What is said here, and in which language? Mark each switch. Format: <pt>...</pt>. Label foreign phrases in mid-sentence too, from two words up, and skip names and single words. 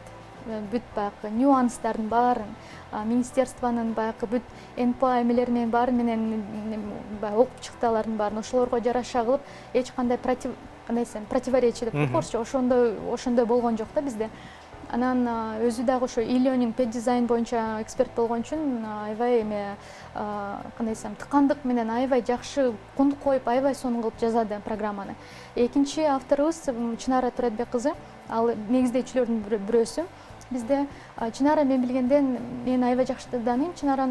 <ky>Бүт баягы нюанстардын баарын, министерствонун баягы бүт НПА эмелери менен баары менен окуп чыкты алардын баарын. Ошолорго жараша кылып, эч кандай противоречие деп койчу, ошондой болгон жок да бизде. Анан өзү дагы ошо</ky> <en>e-learning pet design</en> <ky>боюнча эксперт болгон үчүн аябай кандай десем, тыкандык менен аябай жакшы кундук коюп, аябай сонун кылып жазады программаны. Экинчи авторубуз Чынара Туратбек кызы, ал негиздөөчүлөрдүн бирөөсү. Бизде Чынара, мен билгенден, мен аябай жакшы тааныйм Чынараны.</ky>